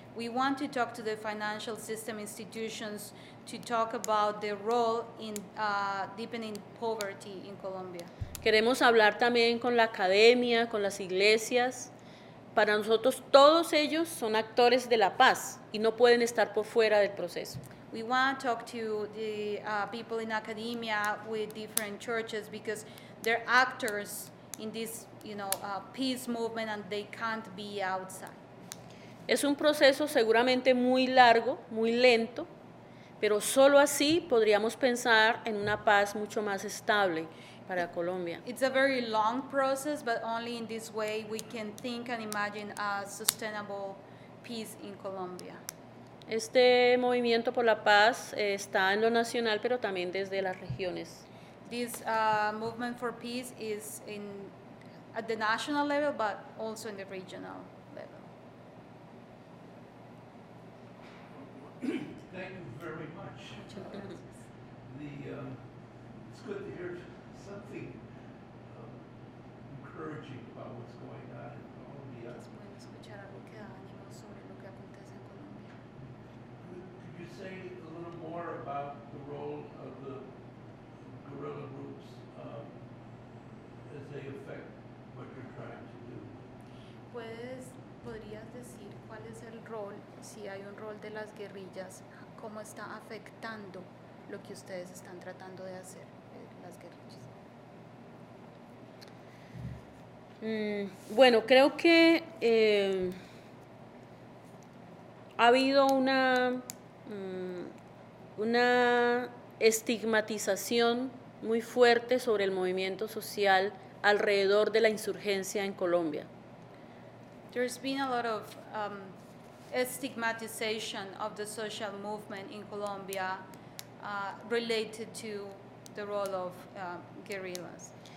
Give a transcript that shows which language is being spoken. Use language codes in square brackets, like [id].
[en] We want to talk to the financial system institutions to talk about their role in deepening poverty in Colombia. [es] Queremos hablar también con la academia, con las iglesias. Para nosotros todos ellos son actores de la paz y no pueden estar por fuera del proceso. [en] We want to talk to the people in academia with different churches because they're actors in this, peace movement, and they can't be outside. [es] Es un proceso seguramente muy largo, muy lento, pero solo así podríamos pensar en una paz mucho más estable para Colombia. [en] It's a very long process, but only in this way we can think and imagine a sustainable peace in Colombia. [es] Este movimiento por la paz está en lo nacional, pero también desde las regiones. [en] This movement for peace is at the national level, but also in the regional level. Thank you very much. It's good to hear something encouraging about what's going on in Colombia. [es] Es bueno escuchar algo que da ánimo sobre lo que acontece en Colombia. [en] Could you say a little more about the role of the guerrilla groups as they affect what you're trying to do? [es] ¿Podrías decir cuál es el rol, si hay un rol de las guerrillas, cómo está afectando lo que ustedes están tratando de hacer, las guerrillas? Bueno, creo que ha habido una estigmatización muy fuerte sobre el movimiento social alrededor de la insurgencia en Colombia. [en] There's been a lot of stigmatization of the social movement in Colombia related to the role of guerrillas.